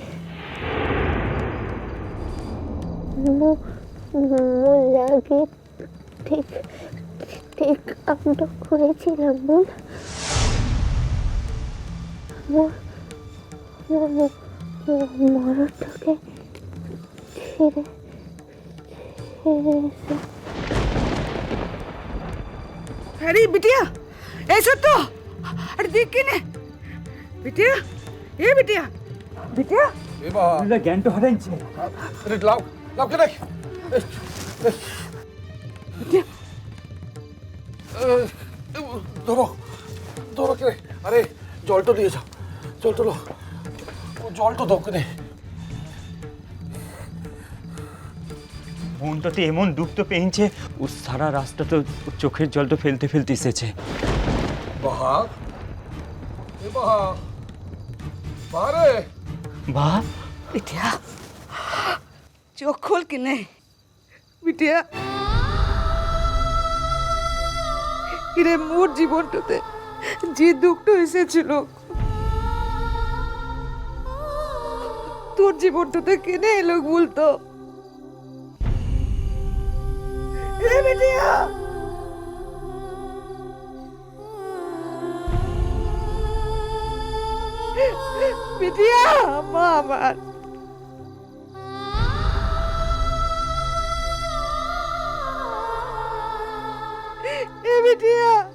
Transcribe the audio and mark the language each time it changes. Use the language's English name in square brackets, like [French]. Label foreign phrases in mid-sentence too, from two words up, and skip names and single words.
[Bangla] লাগে ঠিক ঠিক আমরা করেছিলাম বল। মরদটাকে ছেড়ে এসে। [Hindi] अरे बिटिया ऐसा तो अरे देख के ने बिटिया, ए बिटिया, बिटिया [Bangla] এ বাবা, জ্ঞান তো হারাইছে। আরে লাও লাও কেনে [Hindi] बिटिया [Bangla] ধরো ধরো কেনে। আরে জলটা দিয়ে যাও, জলটা লো, জলটা দাও কেনে। মনটাতে এমন দুঃখ তো পেয়েছে, ও সারা রাস্তা তো চোখের জল তো ফেলতে ফেলতে এসেছে। বাহা, এ বাহা, বারে বা [Hindi] बिटिया चोख खोल के नहीं बिटिया। [Bangla] इरे मोर জীবনটাতে যে দুঃখটা এসেছিল তোর জীবনটাতে কেনে এলো বলতো। এ বিটিয়া বিটিয়া, মা আমার এ বিটিয়া।